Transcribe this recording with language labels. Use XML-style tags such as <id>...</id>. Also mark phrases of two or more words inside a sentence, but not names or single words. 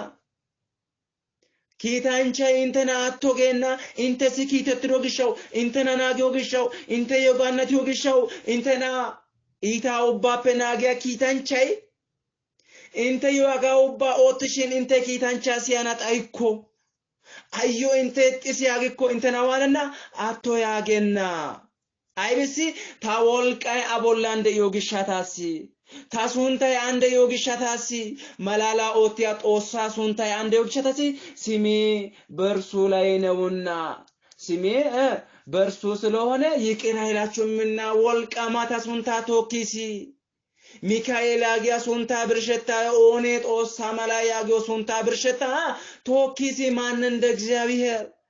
<wal>ኪታንቻ እንተና አቶጌና እንተ ሲኪተትሮ ግሻው እንተና ናጊዮ ግሻው እንተ ዮጋነቲዮ ግሻው እንተና ኢታ ኦባ ፔናጊያ ኪታንቻይ እንተ ዮጋ ኦባ ኦትሽን እንተ ኪታንቻ ሲያና ጣይኮ አዮ እንተ ጥስ ያግኮ እንተና ዋንና አቶ ያገና አይብሲ ታወልቃይ አቦላንደ ዮግሻታሲ ታሱንታይ አንደ ዮግሻታሲ መላላ ኦቲያ ጦሳ ሱንታይ አንደ ዮግሻታሲ</wal> <am>ሲሜ በርሱ ላይ ነውና ሲሜ በርሱ ስለሆነ ይቅር አይላችሁምና</am> <wal>ወልቃ ማታ ሱንታ ቶኪሲ ሚካኤል ያጊያ ሱንታ ብርሸታ ኦኔ ጦሳ መላይ ያጊዮ ሱንታ ብርሸታ ቶኪሲ</wal> <am>ማን እንደ እግዚአብሔር</am>